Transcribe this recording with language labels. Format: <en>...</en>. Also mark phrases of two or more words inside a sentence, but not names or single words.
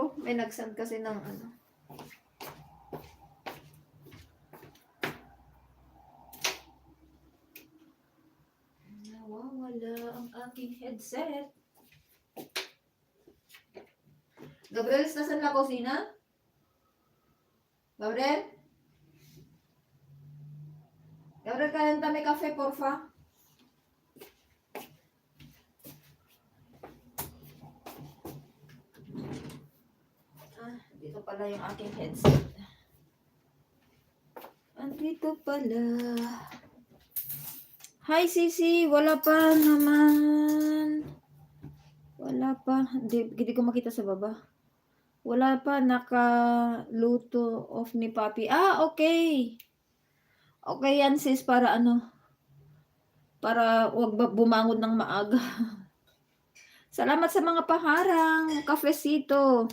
<tl>May nagsend kasi ng ano. Nawawala ang aking headset. Gabriel,</tl> <es>estás en la cocina? Gabriel? Gabriel, calentame café, porfa.</es> <tl>Dito pala yung aking headset. Andito pala. Hi, Sisi. Wala pa naman. Wala pa. Hindi ko makita sa baba. Wala pa. Nakaluto off ni Papi. Okay. Okay yan, sis. Para ano? Para wag bumangon ng maaga. Salamat sa mga paharang. Cafecito.</tl>